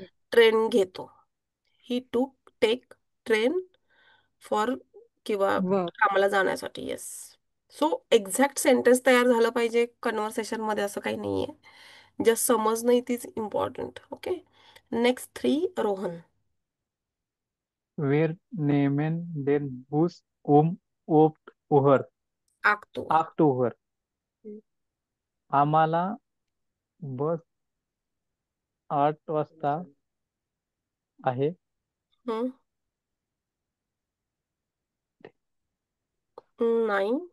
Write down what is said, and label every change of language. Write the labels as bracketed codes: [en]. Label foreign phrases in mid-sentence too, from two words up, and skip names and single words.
[mr] ट्रेन घेतो. [en] he take train for, [mr] किंवा वर्क. कामाला जाण्यासाठी. येस. सो [en] exact sentence [mr] तयार झालं पाहिजे कन्व्हर्सेशन मध्ये, असं काही नाहीये. जस्ट समजणं [en] it is important. [mr] ओके. नेक्स्ट 3 रोहन. [de] Wir nehmen den Bus um 8 Uhr. आगतो. 8 Uhr. [mr] आम्हाला बस 8 वाजता आहे. नाही.